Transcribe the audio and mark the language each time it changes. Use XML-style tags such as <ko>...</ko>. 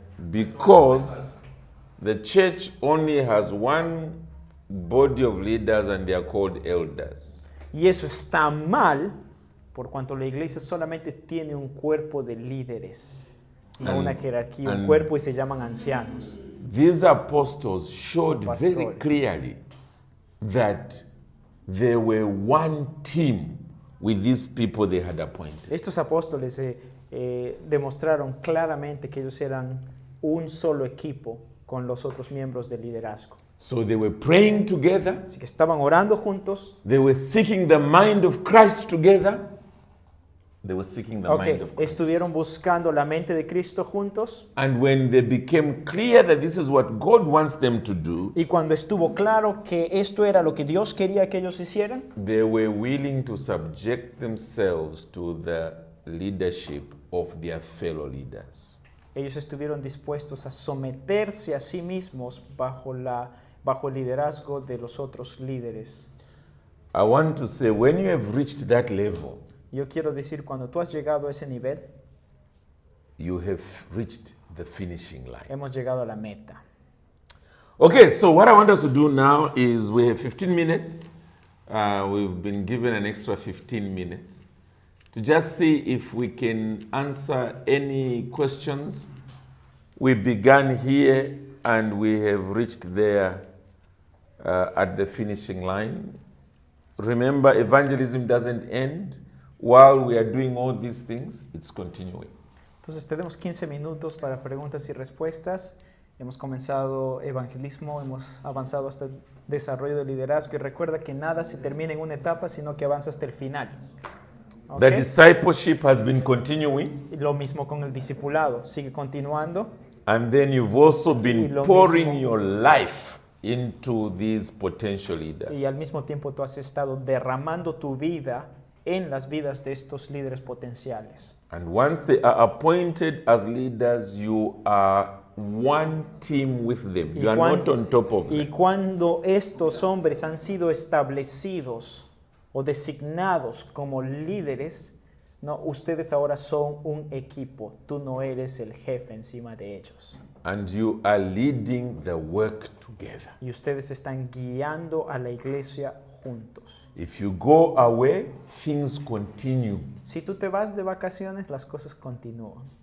<en>because the church only has one body of leaders and they are called elders.</en> <es>Y eso está mal por cuanto la iglesia solamente tiene un cuerpo de líderes, no</es> <en>And-</en> <es>una jerarquía, un</es> <en>and-</en> <es>cuerpo y se llaman ancianos.</es> <en>These apostles showed very</en> <es>Pastores.</es> <en>clearly that they were one team with these people they had appointed.</en> <es>Estos apóstoles demostraron claramente que ellos eran un solo equipo con los otros miembros del liderazgo.</es> <en>So they were praying together,</en> <es>Así que estaban orando juntos.</es> <en>they were seeking the mind of Christ together. They were seeking the Ok, mind of Christ.</en> <es>estuvieron buscando la mente de Cristo juntos.</es> <en>And when they became clear that this is what God wants them to do,</en> <es>Y cuando estuvo claro que esto era lo que Dios quería que ellos hicieran,</es> <en>they were willing to subject themselves to the leadership of their fellow leaders.</en> <es>ellos estuvieron dispuestos a someterse a sí mismos bajo el liderazgo de los otros líderes.</es> <en>I want to say, when you have reached that level,</en> <es>Yo quiero decir, cuando tú has llegado a ese nivel,</es> <en>you have reached the finishing line.</en> <es>hemos llegado a la meta.</es> <en>Okay, so what I want us to do now is we have 15 minutes. We've been given an extra 15 minutes to just see if we can answer any questions. We began here and we have reached there at the finishing line. Remember, evangelism doesn't end while we are doing all these things, it's continuing.</en> <es>Entonces tenemos 15 minutos para preguntas y respuestas. Hemos comenzado evangelismo, hemos avanzado hasta el desarrollo del liderazgo y recuerda que nada se termina en una etapa, sino que avanza hasta el final. ¿Ok?</es> <en>The discipleship has been continuing.</en> <es>Y lo mismo con el discipulado, sigue continuando.</es> <en>And then you've also</en> <es>Y</es> <en>been</en> <es>lo</es> <en>pouring</en> <es>mismo-</es> <en>your life into these potential leaders.</en> <es>Y al mismo tiempo tú has estado derramando tu vida en las vidas de estos líderes potenciales.</es> <en>And once they are appointed as leaders, you are one team with them.</en> <es>Y</es> <en>You are</en> <es>cuan-</es> <en>not on top of</en> <es>Y</es> <en>them.</en> <es>cuando estos hombres han sido establecidos o designados como líderes, no, ustedes ahora son un equipo. Tú no eres el jefe encima de ellos.</es> <en>And you are leading the work together.</en> <es>Y ustedes están guiando a la iglesia juntos.</es> <en>If you go away, things continue.</en> <es>Si tú te vas de vacaciones, las cosas continúan.</es>